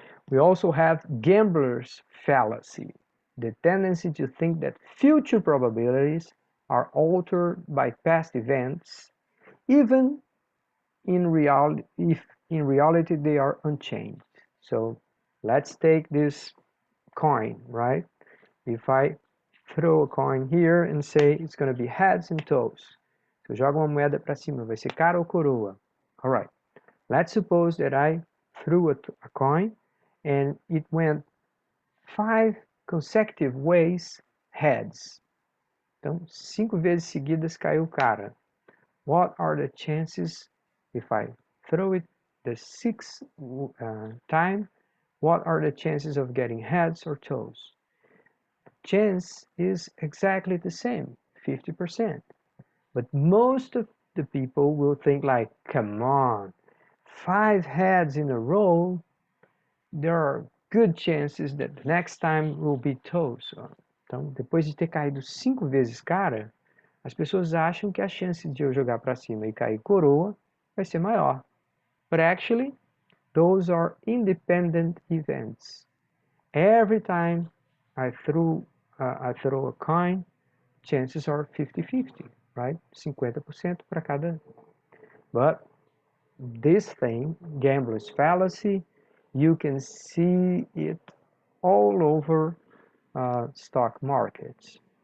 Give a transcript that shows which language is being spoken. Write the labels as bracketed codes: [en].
[en] We also have gambler's fallacy, the tendency to think that future probabilities are altered by past events, even in reality, if in reality they are unchanged. So let's take this coin, right? If I throw a coin here and say it's going to be heads and toes. [pt] Se eu jogo uma moeda para cima, vai ser cara ou coroa? [en] All right. Let's suppose that I threw a coin and it went 5 consecutive ways heads. [pt] Então, 5 vezes seguidas caiu cara. [en] What are the chances if I throw it the 6th time? What are the chances of getting heads or toes? Chance is exactly the same, 50%. But most of the people will think like, come on, 5 heads in a row, there are good chances that the next time will be toes. [pt] Então, depois de ter caído 5 vezes cara, as pessoas acham que a chance de eu jogar para cima e cair coroa vai ser maior. [en] But actually, those are independent events. Every time I throw a coin, chances are 50-50, right? [pt] 50% para cada. [en] But this thing, gambler's fallacy, you can see it all over stock markets.